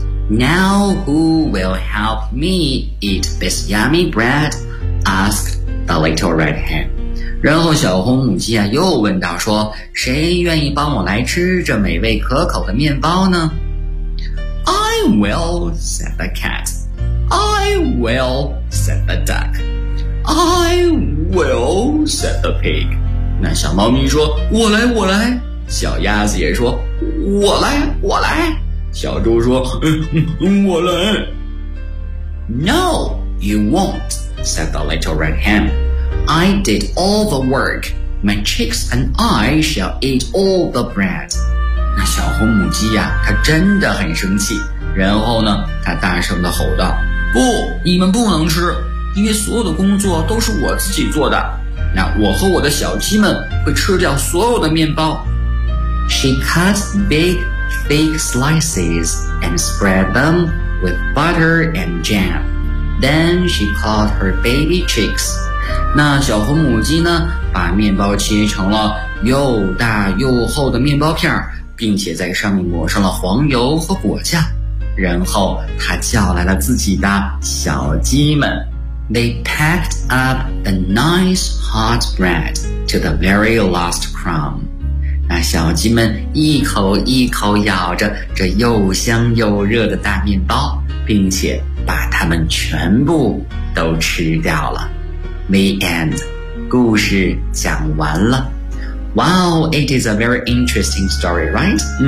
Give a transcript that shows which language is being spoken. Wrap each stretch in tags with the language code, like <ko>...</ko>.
<en>Now who will help me eat this yummy bread? Asked the little red hen.</en> <zh>然后小红母鸡啊又问道说，谁愿意帮我来吃这美味可口的面包呢？</zh> <en>I will, said the cat. I will, said the duck. I will, said the pig.</en> <zh>那小猫咪说，我来我来。小鸭子也说，我来我来。小猪说，我来。</zh> <en>No, you won't, said the little red hen. I did all the work. My chicks and I shall eat all the bread.</en> <zh>那小红母鸡呀，它真的很生气。然后呢，它大声地吼道，不，你们不能吃，因为所有的工作都是我自己做的。那我和我的小鸡们会吃掉所有的面包。</zh> <en>She cut big thick slices and spread them with butter and jam. Then she called her baby chicks.</en> <zh>那小红母鸡呢，把面包切成了又大又厚的面包片，并且在上面抹上了黄油和果酱。然后她叫来了自己的小鸡们。</zh> <en>They packed up the nice hot bread to the very last crumb.</en> <zh>那小鸡们一口一口咬着这又香又热的大面包，并且把它们全部都吃掉了。</zh> <en>The end.</en> <zh>故事讲完了。</zh> <en>Wow, it is a very interesting story, right?</en>